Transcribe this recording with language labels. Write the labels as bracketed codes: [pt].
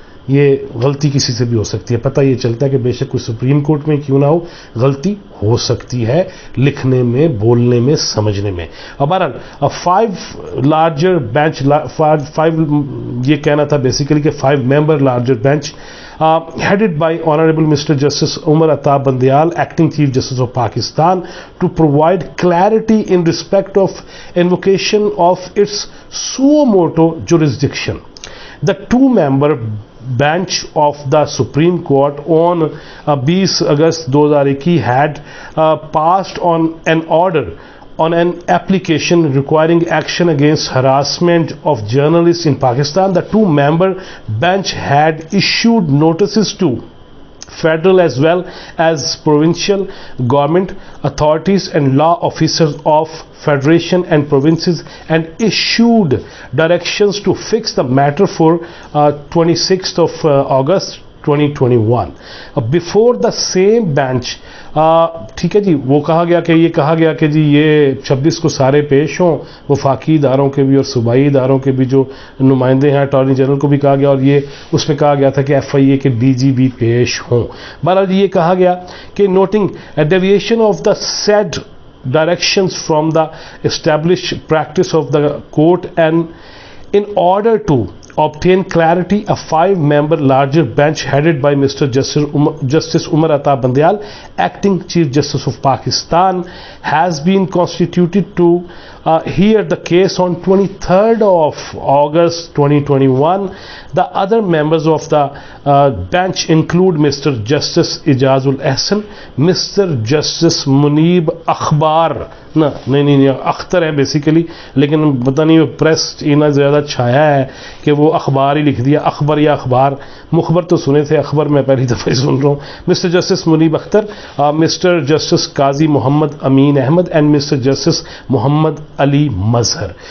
[ur] یہ غلطی کسی سے بھی ہو سکتی ہے. پتہ یہ چلتا ہے کہ بے شک کوئی سپریم کورٹ میں کیوں نہ ہو، غلطی ہو سکتی ہے لکھنے میں، بولنے میں، سمجھنے میں. اب بہرحال 5 لارجر بینچ، 5 یہ کہنا تھا بیسیکلی کہ 5 ممبر larger bench [en] headed by Honorable Mr. Justice Umar Ata Bandial, Acting Chief Justice of Pakistan, to provide clarity in respect of invocation of its suo motu jurisdiction. The 2-member bench of the Supreme Court on 20 August 2021 had passed on an order on an application requiring action against harassment of journalists in Pakistan. The two-member bench had issued notices to federal as well as provincial government authorities and law officers of federation and provinces and issued directions to fix the matter for 26th of August 2021. Before the same bench, [ur] ٹھیک ہے جی، وہ کہا گیا کہ جی یہ 26 کو سارے پیش ہوں، وفاقی اداروں کے بھی اور صوبائی اداروں کے بھی جو نمائندے ہیں، اٹارنی جنرل کو بھی کہا گیا، اور یہ اس میں کہا گیا تھا کہ ایف آئی اے کے ڈی جی بھی پیش ہوں. بہرحال یہ کہا گیا کہ [en] Noting deviation of the said directions from the established practice of the court, and in order to obtain clarity, a 5-member larger bench headed by Mr. Justice Umar Ata Bandial, acting Chief Justice of Pakistan, has been constituted to hear the case on 23rd of August 2021. The other members of the bench include Mr. Justice Ijazul Ahsan, Mr. [ur] Justice Munib Akhbar, نہیں اختر ہے basically, لیکن پتہ نہیں press اتنا زیادہ چھایا ہے کہ وہ اخبار ہی لکھ دیا، اخبار یا اخبار، مخبر تو سنے تھے، اخبار میں پہلی دفعہ ہی سن رہا ہوں. Mister justice Muneeb Akhtar, mister justice Qazi Muhammad Amin Ahmad and mister justice Muhammad Ali Mazhar.